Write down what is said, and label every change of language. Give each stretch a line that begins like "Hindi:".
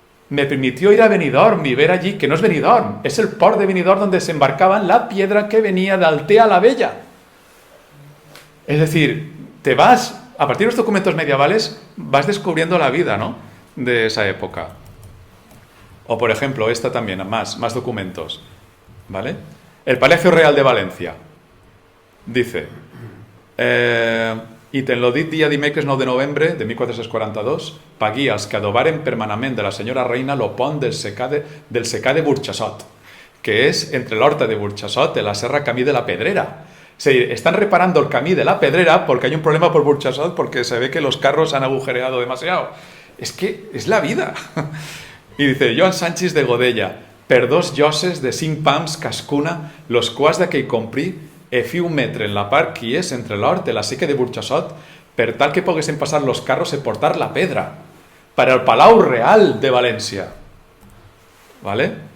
Spanish: Me permitió ir a Benidorm y ver allí, que no es Benidorm, es el port de Benidorm donde se embarcaban la piedra que venía de Altea la Bella. Es decir, te vas, a partir de los documentos medievales, vas descubriendo la vida, ¿no?, de esa época. O, por ejemplo, esta también, más documentos, ¿vale? El Palacio Real de Valencia.
Catalan: Dice, i te'n lo dit dia dimecres 9 de novembre de 1442, pagui als que adobaren permanentment de la senyora reina lo pont del secà de Burxassot, que és entre l'horta de Burxassot y la serra camí de la Pedrera.
Spanish: O sea, están reparando el camí de la Pedrera porque hay un problema por Burxassot porque se ve que los carros han agujereado demasiado. Es que es la vida. Y dice,
Catalan: Joan Sanchis de Godella, per 2 lloses de 5 pams cascuna, los quals d'aquell comprí e fi un metre en la part que és entre l'hort de la seca de Burxassot per tal que poguessin passar los carros y portar la pedra para el Palau Real de Valencia. ¿Vale?